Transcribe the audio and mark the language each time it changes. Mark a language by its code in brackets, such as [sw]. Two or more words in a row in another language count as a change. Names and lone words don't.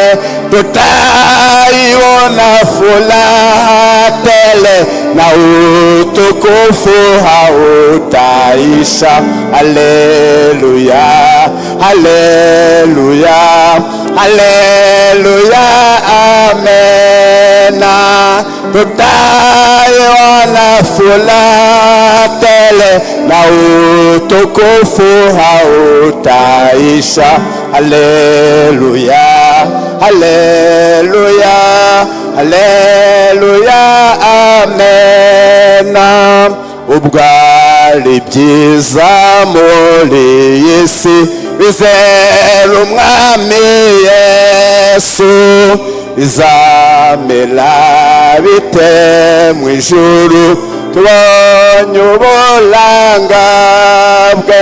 [sw] Tutaiona furaha tele na utukufu hautaisha, haleluya, haleluya, haleluya, amena. Tutaiona furaha tele na utukufu hautaisha, haleluya, haleluya, haleluya, amena. [rw] Ubwari byiza muri iyi si bizera umwami Yesu, bizamera bite mu ijuru tubonye uburanga bwe.